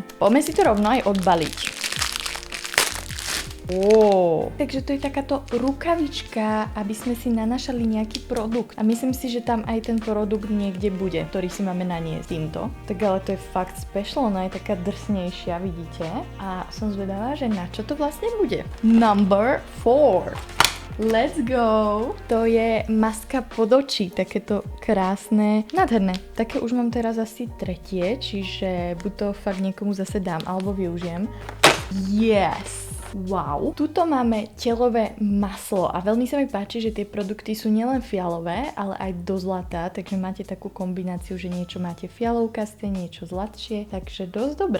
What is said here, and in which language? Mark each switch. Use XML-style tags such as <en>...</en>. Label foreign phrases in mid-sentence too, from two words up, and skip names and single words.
<sk>Poďme si to rovno aj odbaliť. Takže to je takáto rukavička, aby sme si nanašali nejaký produkt. A myslím si, že tam aj ten produkt niekde bude, ktorý si máme naniesť týmto. Tak ale to je fakt special, ona je taká drsnejšia, vidíte? A som zvedavá, že na čo to vlastne bude.</sk> <en>Number 4. Let's go!</en> <sk>To je maska pod oči, takéto krásne, nádherné. Také už mám teraz asi tretie, čiže buď to fakt niekomu zase dám, alebo využijem.</sk> <en>Yes! Wow.</en> <sk>Tuto máme telové maslo a veľmi sa mi páči, že tie produkty sú nielen fialové, ale aj do zlata, takže máte takú kombináciu, že niečo máte fialovkaste, niečo zlatšie, takže dosť dobré.</sk>